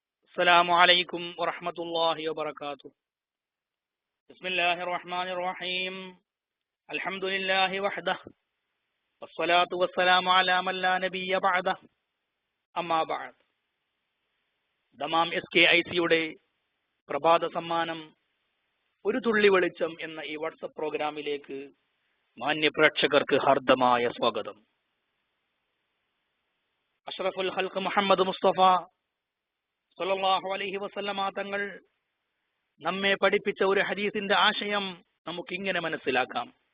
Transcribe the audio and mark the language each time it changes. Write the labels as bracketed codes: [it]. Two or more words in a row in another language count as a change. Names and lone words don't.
[ar] السلام عليكم ورحمة الله وبركاته. بسم الله الرحمن الرحيم. الحمد لله وحده والصلاة والسلام على من لا نبي بعده. أما بعد. [ml] ദമാം SKIC-യുടെ പ്രഭാത സമ്മാനം ഒരു തുള്ളി വെളിച്ചം എന്ന ഈ വാട്സപ്പ് പ്രോഗ്രാമിലേക്ക് മാന്യ പ്രേക്ഷകർക്ക് ഹാർദമായ സ്വാഗതം. [ar] أشرف الخلق [ml] മുഹമ്മദ് മുസ്തഫ [ar] صلى الله عليه وسلم [ml] തങ്ങൾ നമ്മെ പഠിപ്പിച്ച ഒരു ഹദീസിന്റെ ആശയം നമുക്കിങ്ങനെ മനസ്സിലാക്കാം.